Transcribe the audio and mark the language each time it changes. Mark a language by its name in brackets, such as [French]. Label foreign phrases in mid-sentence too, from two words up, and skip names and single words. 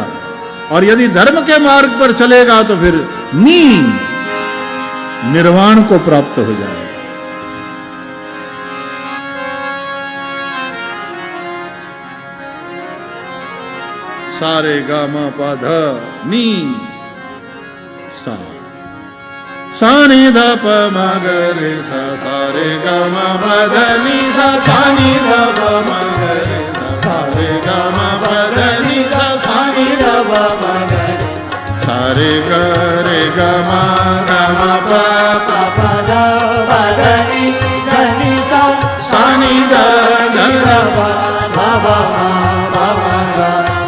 [Hindi] और यदि धर्म के मार्ग पर चलेगा तो फिर निर्वाण को प्राप्त हो जाए। सारे गा मा पा ध नी सा, सा नी ध प म ग रे सा, सारे गा मा पा ध नी सा, सा नी ध प म ग रे सा, सारे गा मा पा ध नी सा, सा नी ध प म ग रे, सारे ग रे ग मा प प ध प ध नी सा, सा नी ध ध प म प म ग,